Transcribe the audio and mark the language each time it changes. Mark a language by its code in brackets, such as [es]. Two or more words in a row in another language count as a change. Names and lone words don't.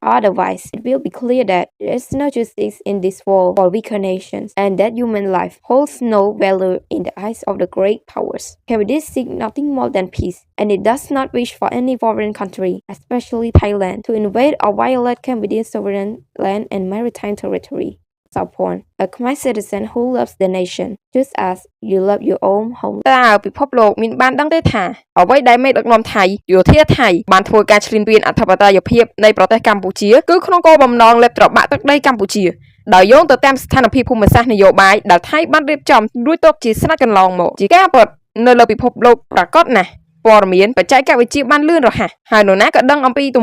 [en] Otherwise, it will be clear that there is no justice in this world for weaker nations, and that human life holds no value in the eyes of the great powers. Cambodia seeks nothing more than peace, and it does not wish for any foreign country, especially Thailand, to invade or violate Cambodia's sovereign land and maritime territory. Sapon, a Khmer citizen who loves the nation, just as you love your own home. [km] តើពិភពលោកមានបានដឹងទេថាអ្វីដែលមេដឹកនាំថៃយោធាថៃបានធ្វើការឈ្លានពានអធិបតេយ្យភាពនៃប្រទេសកម្ពុជាគឺក្នុងគោលបំណងលេបត្របាក់ទឹកដីកម្ពុជាដោយយោងទៅតាមស្ថានភាពភូមិសាស្ត្រនយោបាយដែលថៃបានរៀបចំរួចទុកជាស្រេចកន្លងមកជាការពិតនៅលើពិភពលោកប្រកបណាស់ព័ត៌មានបច្ចេកវិទ្យាបានលឿនរហ័សហើយនរណាក៏ដឹងអំពីទ